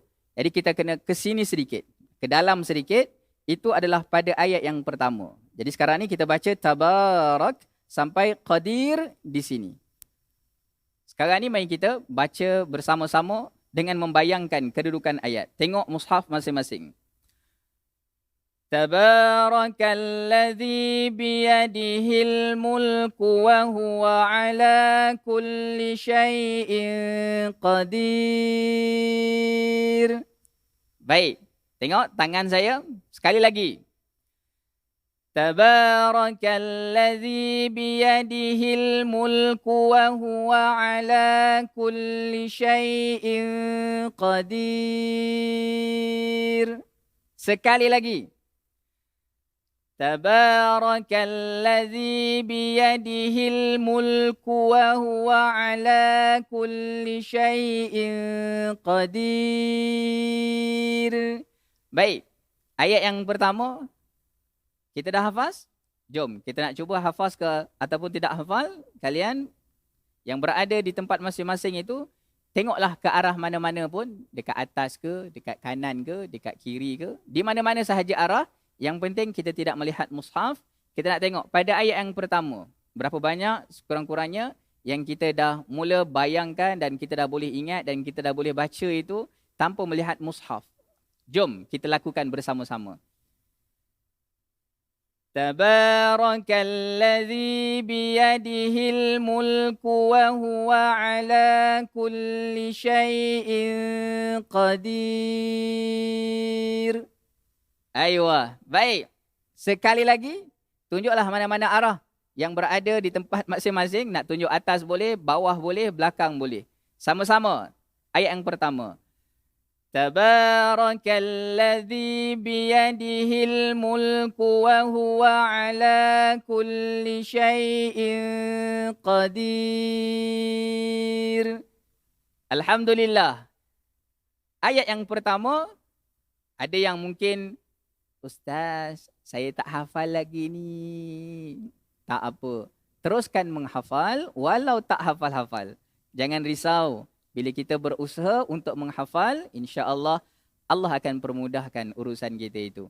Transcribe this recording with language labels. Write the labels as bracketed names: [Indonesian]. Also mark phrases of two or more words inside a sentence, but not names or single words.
[Malay] Jadi kita kena ke sini sedikit, ke dalam sedikit. Itu adalah pada ayat yang pertama. Jadi sekarang ni kita baca Tabarak sampai Qadir di sini. Sekarang ni mari kita baca bersama-sama dengan membayangkan kedudukan ayat. Tengok mushaf masing-masing. [Arabic] تبارك الذي بيده الملك وهو على كل شيء قدير. [Malay] Baik, tengok tangan saya sekali lagi. [Arabic] تبارك الذي بيده الملك وهو على كل شيء قدير. [Malay] Sekali lagi. [Arabic] تبارك الذي بيده الملك وهو على كل شيء قدير. [Malay] Baik, ayat yang pertama kita dah hafaz? Jom, kita nak cuba hafaz ke ataupun tidak hafal. Kalian yang berada di tempat masing-masing itu, tengoklah ke arah mana-mana pun, dekat atas ke, dekat kanan ke, dekat kiri ke, di mana-mana sahaja arah. Yang penting kita tidak melihat mushaf. Kita nak tengok pada ayat yang pertama, berapa banyak sekurang-kurangnya yang kita dah mula bayangkan dan kita dah boleh ingat dan kita dah boleh baca itu tanpa melihat mushaf. Jom kita lakukan bersama-sama. [Arabic] تبارك الذي بيده الملك وهو على كل شيء قدير. [Malay] Aywa, baik. Sekali lagi, tunjuklah mana-mana arah yang berada di tempat masing-masing. Nak tunjuk atas boleh, bawah boleh, belakang boleh. Sama-sama. Ayat yang pertama. [Arabic] تبارك الذي بيده الملك وهو على كل شيء قدير. [Malay] Alhamdulillah. Ayat yang pertama, ada yang mungkin, Ustaz, saya tak hafal lagi ni. Tak apa. Teruskan menghafal walau tak hafal-hafal. Jangan risau. Bila kita berusaha untuk menghafal, insya-Allah Allah akan permudahkan urusan kita itu.